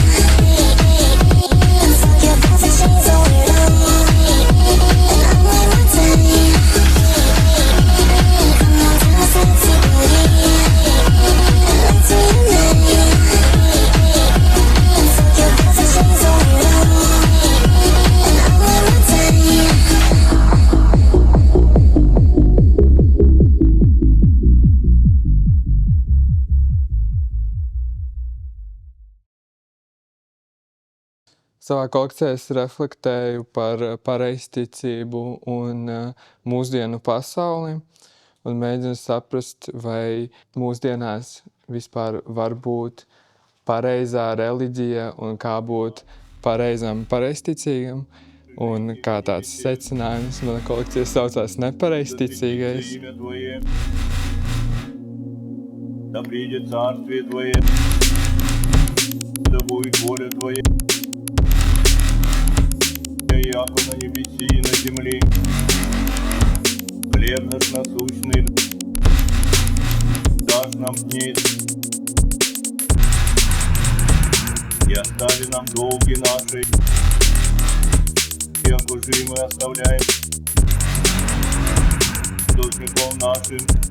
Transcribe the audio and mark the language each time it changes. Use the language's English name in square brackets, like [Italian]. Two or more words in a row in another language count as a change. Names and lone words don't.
[English] And fuck your girlfriend, she's a weirdo, and I'm like, what's that? Come on, tell me sexy body, and let's reunite. And fuck your girlfriend, she's a weirdo, and I'm like, what's that? [Latvian] Savā kolekcijā es reflektēju par pareizticību un mūsdienu pasauli un mēģinu saprast, vai mūsdienās vispār var būt pareizā reliģija un kā būt pareizam pareizticīgam. Un kā tāds secinājums mana kolekcija saucās Nepareizticīgais. [Church Slavic] Да придет царствие Твое, да будет воля Твоя, яко на небеси и на земле. Хлеб наш насущный дашь нам днесь, и остави нам долги наши, яко же мы оставляем должником нашим.